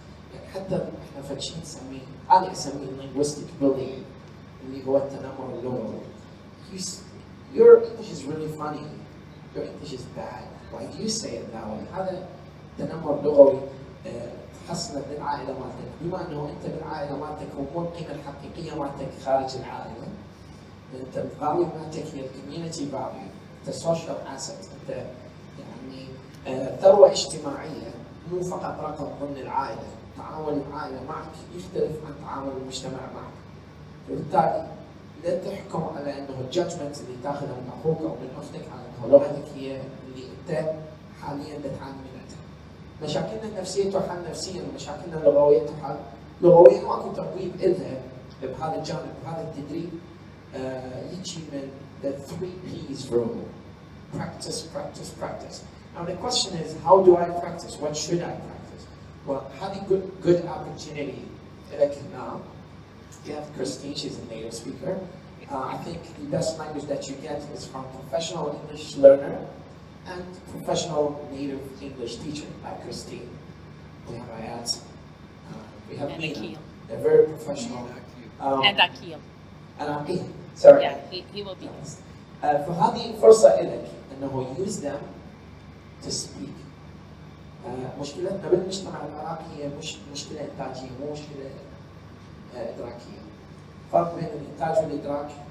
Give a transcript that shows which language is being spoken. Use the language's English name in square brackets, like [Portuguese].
[Arabic] يعني حتى احنا فشي نسميه، أنا أسميه [English] linguistic bullying [Arabic] اللي هو التنمر اللغوي. [English] Your English is really funny. Your English is bad. Why do you say it that way? [Arabic] هذا تنمر لغوي تحصله بالعائلة مالتك، بما انه انت بالعائلة مالتك هو القيمة الحقيقية مالتك خارج العائلة. انت [English] الفاليو [Arabic] مالتك هي [English] الكوميونتي فاليو، [Arabic] انت [English] social asset, [Arabic] انت يعني ثروة اجتماعية مو فقط رقم ضمن العائلة. تعامل العائلة معك يختلف عن تعامل المجتمع معك. وبالتالي لا تحكم على انه الجادجمنت اللي تاخذه من اخوك او من اختك على انه لغتك هي اللي انت حاليا تعاني منها. مشاكلنا النفسيه تحل نفسيا، ومشاكلنا اللغويه تحل لغويا، واكو تطبيق لها بهذا الجانب بهذا التدريب. يجي من [English] the 3 P's rule: practice, practice, practice. Now the question is, how do I practice? What should I practice? Well, [Arabic] هذه [English] good opportunity [Arabic] لك [English] now. You have Christine, she's a native speaker. I think the best language that you get is from professional English learner and professional native English teacher like Christine. We have Ayat. We have Mina. They're very professional. And Akil. And Akil. Sorry. Yeah, he will be. [Arabic] فهذه فرصة لك انه [English] use them to speak. [Arabic] مشكلتنا بالمجتمع العراقي هي مش مشكلة إنتاجية، مو مشكلة إدراكية. فرق بين الإنتاج والإدراك.